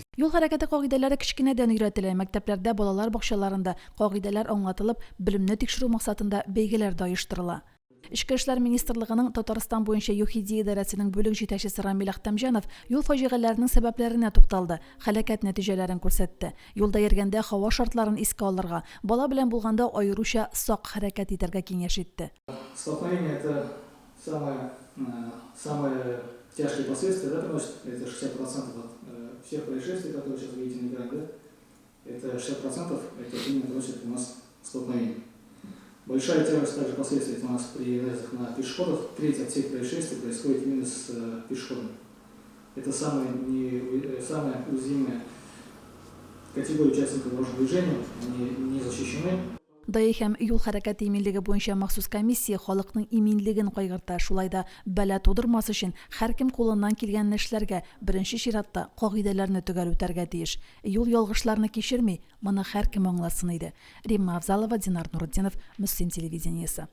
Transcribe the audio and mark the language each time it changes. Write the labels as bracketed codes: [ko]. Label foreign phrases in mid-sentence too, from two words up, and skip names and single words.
[tt] Юл хәрәкәте кагыйдәләре кичкенәдән өйрәтелә. Мәктәпләрдә, балалар бакчаларында кагыйдәләр аңлатылып, белемне тикшерү максатында бәйгеләр дә оештырыла. Ичке эшләр министрлыгының Татарстан буенча ЮХИДИ идарәсенең бүлек җитәкчесе Рамил Ахтамҗанов юл фаҗигаләренең сәбәпләренә тукталды, хәрәкәт нәтиҗәләрен күрсәтте. Юлда йөргәндә һава шартларын искә алырга, бала белән булганда аеруча сак хәрәкәт итәргә киңәш итте. [ru] Столкновение — это самое тяжкие последствия, да, приносит. Это 60% от всех происшествий, которые сейчас видите на экране, да? Это 60% это именно приносит у нас столкновение. Большая тяжесть также последствий у нас при наездах на пешеходов. Треть от всех происшествий происходит именно с пешеходами. Это самая уязвимая категория участников дорожного движения. Они не защищены. [tt] ДАИ һәм юл хәрәкәте иминлеге буенча махсус комиссия халыкның иминлеген кайгырта. Шулай да бәла тудырмас өчен һәркем кулыннан килгән эшләргә беренче чиратта кагыйдәләрне төгәл үтәргә тиеш. Юл ялгышларны кичерми, моны һәркем аңласын иде. Римма Авзалова, Динар Нуруддинов, Мөслим телевидениесе.